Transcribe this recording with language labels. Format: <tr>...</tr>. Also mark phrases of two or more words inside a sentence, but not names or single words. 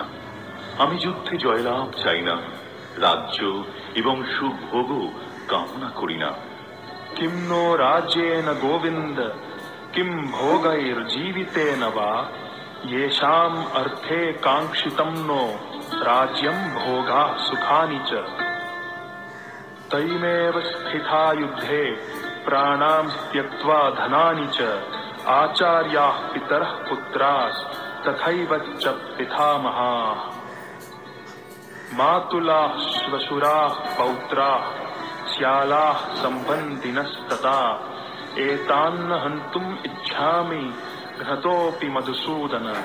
<bn>আমি যুদ্ধে জয়লাভ চাই না, রাজ্য এবং সুখভোগও কামনা করি না।</bn> <sa>किं नो राज्येन गोविन्द किं भोगैर्जीवितेन वा येषाम् अर्थे काङ्क्षितं नो राज्यं भोगाः सुखानि च। तैमेव स्थिता युद्धे प्राणां त्यक्त्वा धनानि च आचार्याः पितरः पुत्राः तथैव च पितामहाः मातुलाः श्वशुराः पौत्राः श्यालाः सम्बन्धिनस्तथा एतान्न हन्तुम् इच्छामि घ्नतोऽपि मधुसूदन।</sa>